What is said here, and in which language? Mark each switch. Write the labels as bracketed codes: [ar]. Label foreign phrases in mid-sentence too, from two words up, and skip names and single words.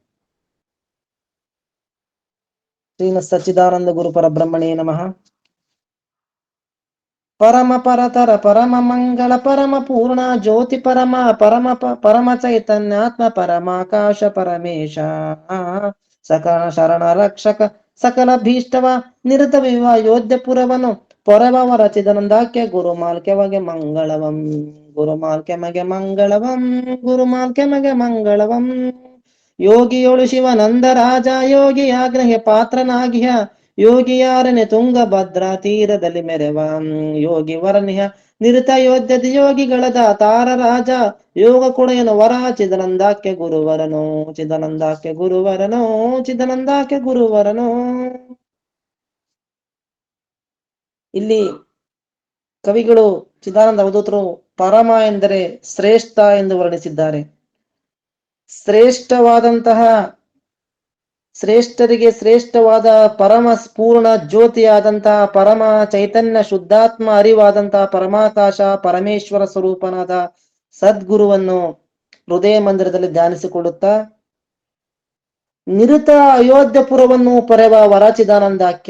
[sa] ಶ್ರೀಮತ್ ಸಚ್ಚಿದಾನಂದ ಗುರು ಪರಬ್ರಹ್ಮಣೇ ನಮಃ. [kn] ಪರಮ ಪರತರ ಪರಮ ಮಂಗಳ ಪರಮ ಪೂರ್ಣ ಜ್ಯೋತಿ ಪರಮ ಪರಮ ಪರಮ ಚೈತನ್ಯಾತ್ಮ ಪರಮಾಕಾಶ ಪರಮೇಶ ಸಕಲ ಶರಣ ರಕ್ಷಕ ಸಕಲ ಭೀಷ್ಟವ ನಿರತ ವಿವ ಯೋಧ್ಯಪುರವನು ಪೊರವರ ಚಿದನಂದಾಕ್ಯ ಗುರುಮಾಲ್ಕೆ ಮಗೆ ಮಂಗಳವಂ, ಗುರುಮಾಲ್ಕೆ ಮಗೆ ಮಂಗಳವಂ, ಗುರುಮಾಲ್ಕೆ ಮಗೆ ಮಂಗಳವಂ. ಯೋಗಿಯೋಳು ಶಿವನಂದ ರಾಜ ಯೋಗಿ ಆಗ್ರಹ್ಯ ಪಾತ್ರನಾಗಿಯ ಯೋಗಿಯಾರನೆ ತುಂಗಭದ್ರಾ ತೀರದಲ್ಲಿ ಮೆರೆವ ಯೋಗಿ ವರನಿಹ ನಿರತ ಯೋಧ್ಯದ ಯೋಗಿಗಳದ ತಾರ ರಾಜ ಯೋಗ ಕೊಡೆಯನು ವರ ಚಿದನಂದಾಕ್ಯ ಗುರುವರನೋ, ಚಿದನಂದಾಕ್ಯ ಗುರುವರನೋ, ಚಿದನಂದಾಕ್ಯ ಗುರುವರನೋ. ಇಲ್ಲಿ ಕವಿಗಳು ಚಿದಾನಂದ ಅವಧೂತರು ಪರಮ ಎಂದರೆ ಶ್ರೇಷ್ಠ ಎಂದು ವರ್ಣಿಸಿದ್ದಾರೆ. ಶ್ರೇಷ್ಠವಾದಂತಹ, ಶ್ರೇಷ್ಠರಿಗೆ ಶ್ರೇಷ್ಠವಾದ ಪರಮ ಪೂರ್ಣ ಜ್ಯೋತಿಯಾದಂತಹ ಪರಮ ಚೈತನ್ಯ ಶುದ್ಧಾತ್ಮ ಅರಿವಾದಂತಹ ಪರಮಾಕಾಶ ಪರಮೇಶ್ವರ ಸ್ವರೂಪನಾದ ಸದ್ಗುರುವನ್ನು ಹೃದಯ ಮಂದಿರದಲ್ಲಿ ಧ್ಯಾನಿಸಿಕೊಳ್ಳುತ್ತಾ ನಿರುತ ಅಯೋಧ್ಯಪುರವನ್ನು ಪೊರೆವ ವರಚಿದಾನಂದಾಖ್ಯ.